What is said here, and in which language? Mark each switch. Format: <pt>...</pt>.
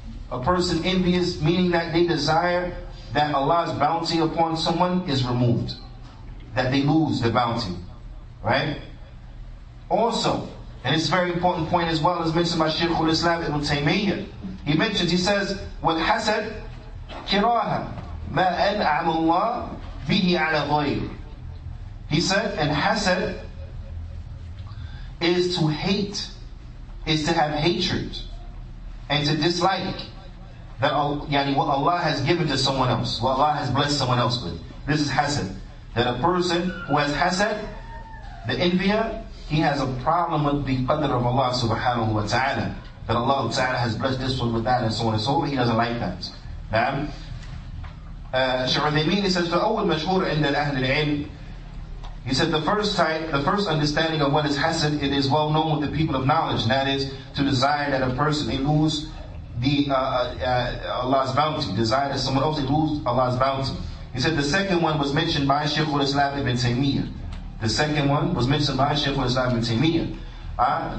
<en>A person envious, meaning that they desire that Allah's bounty upon someone is removed, that they lose the bounty, right? Also, and it's a very important point as well, as mentioned by Shaykh al-Islam Ibn Taymiyyah. He says,</en> <ar>وَالْحَسَدْ كِرَاهَ مَا أَنْعَمَ اللَّهُ بِهِ عَلَى غَيْرِ.</ar> <en>He said, and hasad is to hate, is to have hatred, and to dislike that what Allah has given to someone else, what Allah has blessed someone else with. This is hasad. That a person who has hasad, the envier, he has a problem with the qadr of Allah subhanahu wa ta'ala. That Allah ta'ala has blessed this one with that and so on and so forth. He doesn't like that.</en> <ar>Shaykh Uthaymeen,</ar> <en>he says,</en> <ar>فَأَوَّلْ مَشْهُورَ عِنْدَ الْأَهْلِ الْعِلْمِ.</ar> <en>He said the first understanding of what is hasad, it is well known with the people of knowledge, and that is to desire that a person may lose Allah's bounty, desire that someone else may lose Allah's bounty. He said the second one was mentioned by Shaykh al-Islam Ibn Taymiyyah. The second one was mentioned by Shaykh al-Islam Ibn Taymiyyah.</en>